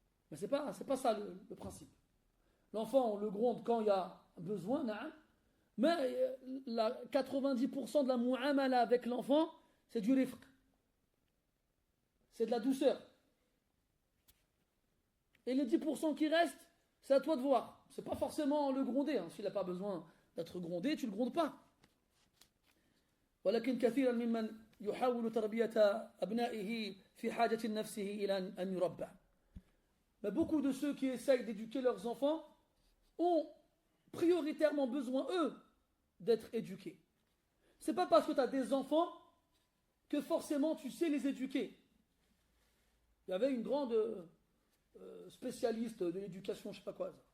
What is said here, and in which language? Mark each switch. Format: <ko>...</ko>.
<fr>Mais c'est pas ça le principe. L'enfant, on le gronde quand il y a besoin, mais 90% de la mu'amala avec l'enfant, c'est du rifq. C'est de la douceur. Et les 10% qui restent, c'est à toi de voir. C'est pas forcément le gronder. S'il n'a pas besoin d'être grondé, tu ne le grondes pas.</fr> <ar>ولكن كثيرا ممن يحاول تربية أبنائه في حاجة نفسه إلى أن يربى.</ar> <fr>Mais beaucoup de ceux qui essayent d'éduquer leurs enfants ont prioritairement besoin, eux, d'être éduqués. C'est pas parce que tu as des enfants que forcément tu sais les éduquer. Il y avait une grande spécialiste de l'éducation, je sais pas quoi.</fr>